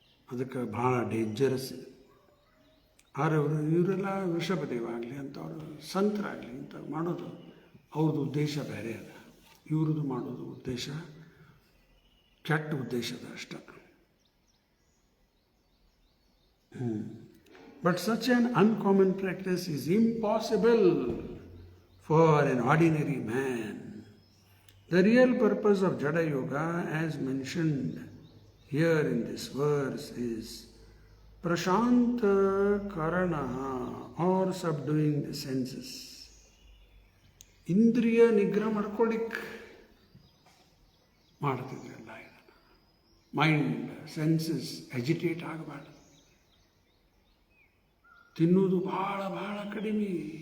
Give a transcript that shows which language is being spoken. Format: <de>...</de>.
<kn>ಅದಕ್ಕೆ ಭಾಳ ಡೇಂಜರಸ್ ಇದೆ. ಆದರೆ ಇವರೆಲ್ಲ ವೃಷಭದೇವ ಆಗಲಿ ಅಂಥವ್ರು ಸಂತರಾಗಲಿ ಇಂಥ ಮಾಡೋದು ಅವ್ರದ್ದು ಉದ್ದೇಶ ಬೇರೆ ಅದ. ಇವ್ರದ್ದು ಮಾಡೋದು ಉದ್ದೇಶ ಕೆಟ್ಟ ಉದ್ದೇಶದ ಅಷ್ಟ.</kn> <en>But such an uncommon practice is impossible for an ordinary man. The real purpose of Jada Yoga, as mentioned here in this verse, is prashanta karana, or subduing the senses.</en> <kn>ಇಂದ್ರಿಯ ನಿಗ್ರಹ ಮಾಡ್ಕೊಳ್ಳಿಕ್ಕೆ ಮಾಡ್ತಿದ್ರಲ್ಲ ಇದನ್ನು. ಮೈಂಡ್ ಸೆನ್ಸಸ್ ಎಜಿಟೇಟ್ ಆಗಬಾರ್ದು. ತಿನ್ನೋದು ಭಾಳ ಭಾಳ ಕಡಿಮೆ.</kn>